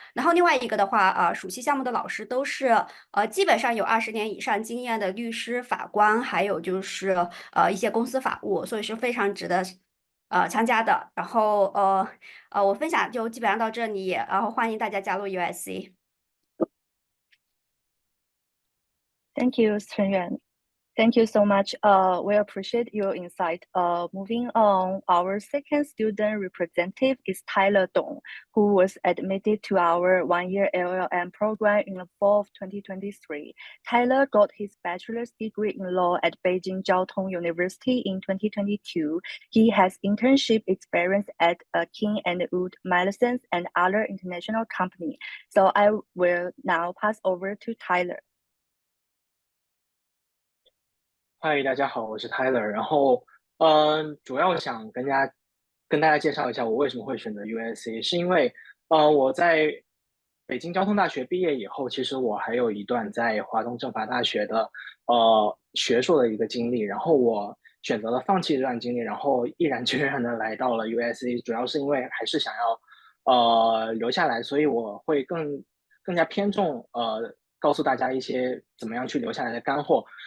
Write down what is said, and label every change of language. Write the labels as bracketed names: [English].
[Chinese] 然后另外一个的话，暑期项目的老师都是基本上有20年以上经验的律师、法官，还有就是一些公司法务，所以是非常值得参加的。然后我分享就基本上到这里，然后欢迎大家加入 USC。 [English] Thank you, 陈远. Thank you so much. We appreciate your insight. Moving on, our second student representative is Tyler Dong, who was admitted to our one-year LLM program in the fall of 2023. Tyler got his bachelor's degree in law at Beijing Jiao Tong University in 2022. He has internship experience at King & Wood, Mallesons, and other international companies. So I will now pass over to Tyler. [Chinese] 嗨，大家好，我是 Tyler。然后，主要想跟大家介绍一下我为什么会选择 USC，是因为，我在北京交通大学毕业以后，其实我还有一段在华东政法大学的学术的一个经历，然后我选择了放弃这段经历，然后毅然决然的来到了 USC，主要是因为还是想要留下来，所以我会更加偏重告诉大家一些怎么样去留下来的干货。